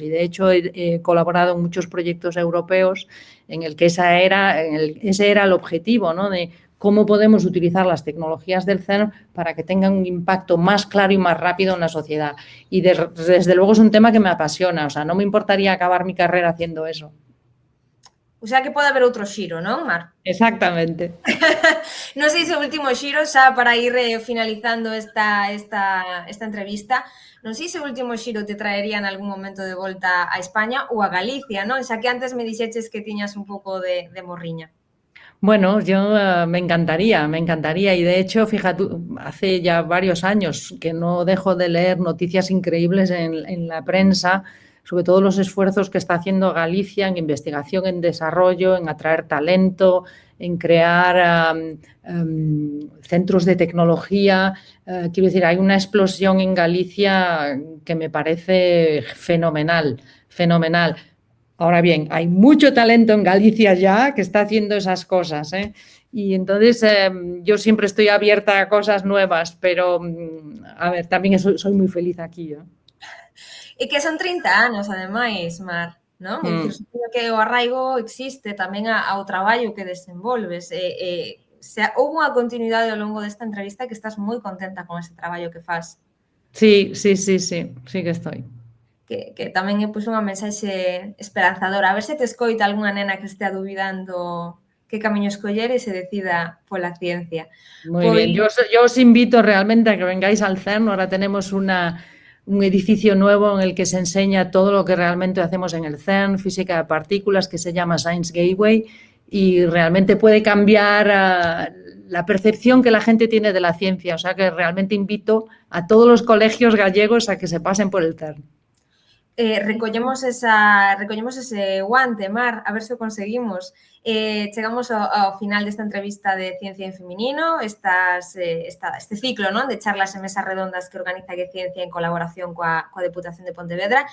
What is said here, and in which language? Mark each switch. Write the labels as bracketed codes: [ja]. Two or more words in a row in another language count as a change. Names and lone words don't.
[es] Y de hecho he colaborado en muchos proyectos europeos en el que ese era el objetivo, ¿no? De cómo podemos utilizar las tecnologías del CERN para que tengan un impacto más claro y más rápido en la sociedad. Y desde luego es un tema que me apasiona, o sea, no me importaría acabar mi carrera haciendo eso. [gl] O sea que pode haber outro xiro, non, Mar? [es] Exactamente. [gl] Non sei se o último xiro, xa para ir finalizando esta entrevista, non sei se o último xiro te traería en algún momento de volta a España ou a Galicia, non? Xa que antes me dixeches que tiñas un pouco de morriña. [es] Bueno, yo me encantaría. Y de hecho, fíjate, hace ya varios años que no dejo de leer noticias increíbles en la prensa, sobre todo los esfuerzos que está haciendo Galicia en investigación, en desarrollo, en atraer talento, en crear centros de tecnología. Quiero decir, hay una explosión en Galicia que me parece fenomenal. Ahora bien, hay mucho talento en Galicia ya que está haciendo esas cosas, ¿eh? Y entonces yo siempre estoy abierta a cosas nuevas, pero a ver, también soy muy feliz aquí, ¿eh? [gl] E que son 30 anos, ademais, Mar, non? É dicir, supoño que o arraigo existe tamén ao traballo que desenvolves. Se houve unha continuidade ao longo desta entrevista que estás moi contenta con ese traballo que faz. [es] Sí que estoy. [gl] Que tamén é unha mensaxe esperanzadora. A ver se te escoita algunha nena que estea dubidando que camiño escoller e se decida pola ciencia. [es] Muy bien, yo os invito realmente a que vengáis al CERN. Ahora tenemos un edificio nuevo en el que se enseña todo lo que realmente hacemos en el CERN, física de partículas, que se llama Science Gateway, y realmente puede cambiar la percepción que la gente tiene de la ciencia. O sea que realmente invito a todos los colegios gallegos a que se pasen por el CERN. [gl] Recollemos ese guante, Mar, a ver se o conseguimos. Chegamos ao final desta entrevista de Ciencia en Feminino, este ciclo, non, de charlas e mesas redondas que organiza Geciencia en colaboración coa Deputación de Pontevedra.